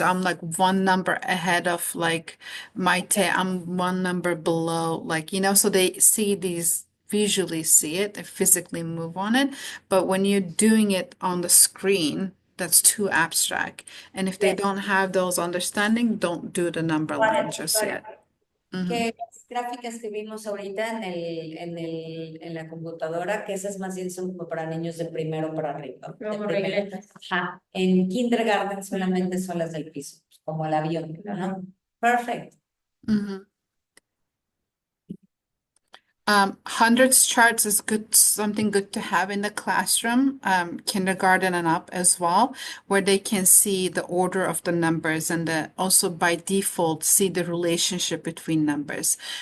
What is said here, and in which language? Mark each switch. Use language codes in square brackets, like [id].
[en] I'm like 1 number ahead of like I'm 1 number below, like, so they visually see it, they physically move on it. But when you're doing it on the screen, that's too abstract. And if they don't have those understanding, don't do the number line just yet. [es] Que las gráficas que vimos ahorita en la computadora, que esas más bien son como para niños de primero para arriba. Como regletas. Ajá. En kindergarten solamente son las del piso, como el avión, ¿no? [en] Perfect. Hundreds charts is something good to have in the classroom, kindergarten and up as well, where they can see the order of the numbers and also by default see the relationship between numbers.